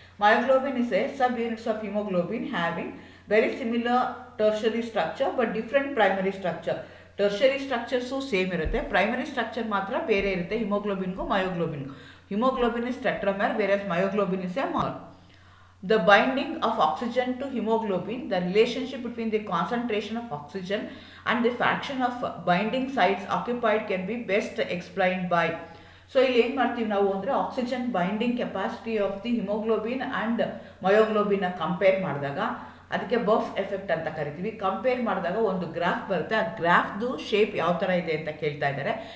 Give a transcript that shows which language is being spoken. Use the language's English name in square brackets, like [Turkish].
[English] Myoglobin is a subunits of hemoglobin having very similar tertiary structure but different primary structure. [Kannada] Tertiary structures same ಇರುತ್ತೆ, primary structure ಮಾತ್ರ ಬೇರೆ ಇರುತ್ತೆ ಹಿಮೋಗ್ಲೋಬಿನ್ಗೂ ಮಯೋಗ್ಲೋಬಿನ್ಗೂ. [English] Hemoglobin is tetramer where myoglobin is a monomer. The binding of oxygen to hemoglobin, the relationship between the concentration of oxygen and the fraction of binding sites occupied can be best explained by. [Kannada] So ಇಲ್ಲಿ ಏನು ಮಾಡ್ತೀವಿ ನಾವು ಅಂದರೆ, [English] oxygen binding capacity of the hemoglobin and [Kannada] ಮಯೋಗ್ಲೋಬಿನ್ನ compare ಮಾಡಿದಾಗ ಅದಕ್ಕೆ buff effect ಅಂತ ಕರಿತೀವಿ. Compare ಮಾಡಿದಾಗ ಒಂದು ಗ್ರಾಫ್ ಬರುತ್ತೆ, ಆ ಗ್ರಾಫ್ದು ಶೇಪ್ ಯಾವ ಥರ ಇದೆ ಅಂತ ಕೇಳ್ತಾ ಇದ್ದಾರೆ.